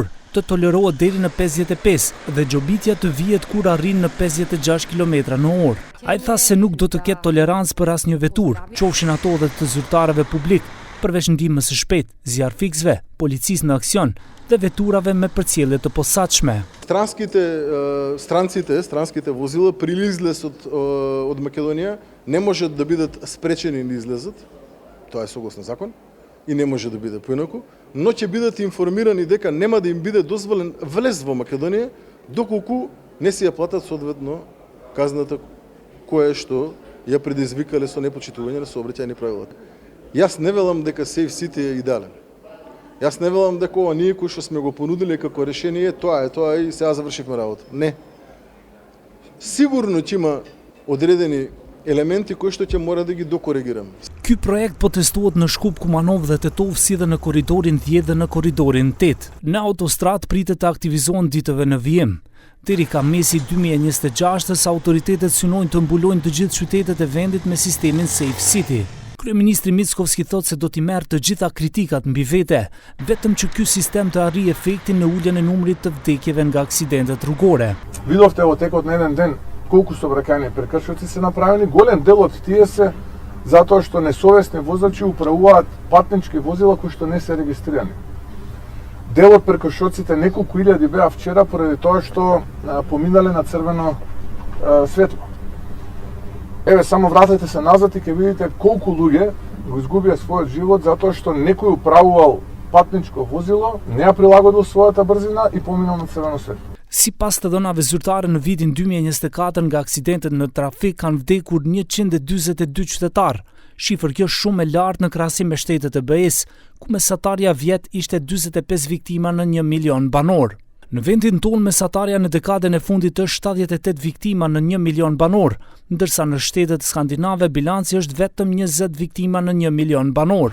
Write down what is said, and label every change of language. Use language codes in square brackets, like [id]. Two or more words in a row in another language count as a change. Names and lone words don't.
[sq] Të tolerohet deri në 55 dhe gjobitja të vihet kur arrin në 56 km/h. Ai tha se nuk do të ketë tolerancë për asnjë veturë, qofshin ato edhe të zyrtarëve publik, përveç ndihmës së shpejtë, zjarfikësve, policisë në aksion dhe veturave me përcjellje të posaçme. [mk] Странските возила при излез од Македонија не може да бидат спречени да излезат, тоа е согласно закон, и не може да биде поинаку, но ќе бидат информирани дека нема да им биде дозволен влез во Македонија доколку не си ја платат соодветно казната која што ја предизвикале со непочитување на сообраќајни правилата. Јас не велам дека Safe City е идеален. Јас не велам дека ова ние кои што сме го понудиле како решение, тоа и сега завршивме работа. Не. Сигурно ќе има одредени елементи кои што ќе мора да ги докоригираме. [sq] Ky projekt po testohet në Shkup, Kumanov dhe Tetov, si dhe në korridorin 10 dhe në korridorin 8. Në autostradë pritet të aktivizohen ditëve në vijim. Deri ka mesi 2026-s, autoritetet synojnë të mbulojnë të gjithë qytetet e vendit me sistemin Safe City. Kryeministri Mickovski thotë se do t'i merr të gjitha kritikat mbi vete, vetëm që ky sistem të arrijë efektin në uljen e numrit të vdekjeve nga aksidentet rrugore. [mk] Видовте во текот на еден ден колку сообраќајни прекршоци се направени, голем дел од тие се затоа што несовесни возачи управуваат патнички возила кои што не се регистрирани. Дел од прекршоците, неколку илјади беа вчера поради тоа што поминале на црвено светло. Еве, само вратете се назад и ќе видите колку луѓе го изгубија својот живот затоа што некој управувал патничко возило, не ја прилагодил својата брзина и поминал на црвено светло. [sq] Sipas të dhënave zyrtare, në vitin 2024 nga aksidentet në trafik kanë vdekur 142 qytetarë. Shifër kjo shumë e lartë në krahasim me shtetet e BE-s, ku mesatarja vjet ishte 45 viktima në 1 milion banor. Në vendin tonë mesatarja në dekadën e fundit është 78 viktima në 1 milion banor, ndërsa në shtetet skandinave bilanci është vetëm 20 viktima në 1 milion banor.